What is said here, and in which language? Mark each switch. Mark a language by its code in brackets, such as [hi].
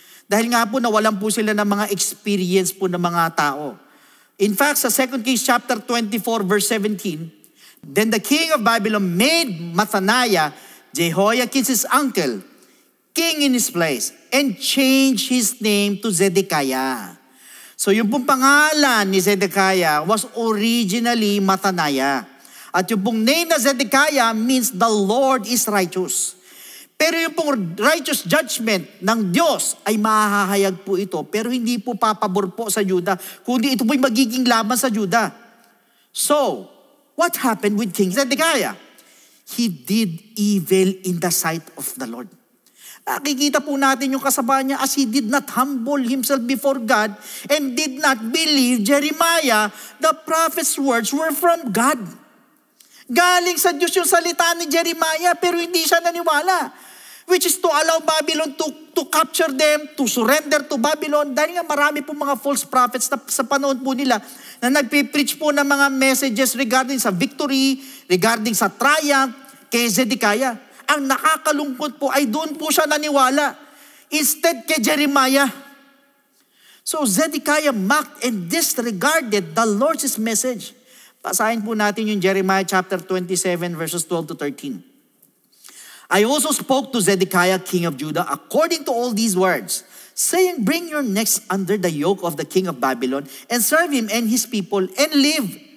[tl] Dahil nga po nawalan po sila ng mga experience po ng mga tao. [en] In fact, sa 2 Kings chapter 24 verse 17, then the king of Babylon made Mathaniah, Jehoiakim's uncle, king in his place, and changed his name to Zedekiah. [tl] So yung pong pangalan ni Zedekiah [en] was originally [tl] Mathaniah. At yung pong [en] name na Zedekiah means the Lord is righteous. [tl] Pero yung pong righteous judgment ng Diyos ay mahahayag po ito. Pero hindi po papabor po sa Judah, kundi ito po'y magiging laban sa Judah. [en] So, what happened with King Zedekiah? He did evil in the sight of the Lord. [tl] Nakikita po natin yung kasama niya [en] as he did not humble himself before God and did not believe Jeremiah, the prophet's words were from God. [tl] Galing sa Diyos yung salita ni Jeremiah pero hindi siya naniwala. [en] Which is to allow Babylon to capture them, to surrender to Babylon. [tl] Dahil nga marami po mga false prophets na sa panahon po nila na nagpipreach po ng mga messages [en] regarding sa victory, regarding sa triumph [tl] kay Zedekiah. Ang nakakalungkot po ay doon po siya naniwala. Instead kay Jeremiah. [en] So Zedekiah mocked and disregarded the Lord's message. [tl] Basahin po natin yung Jeremiah chapter 27 verses 12 to 13. [en] I also spoke to Zedekiah, king of Judah, according to all these words, saying, bring your necks under the yoke of the king of Babylon and serve him and his people and live.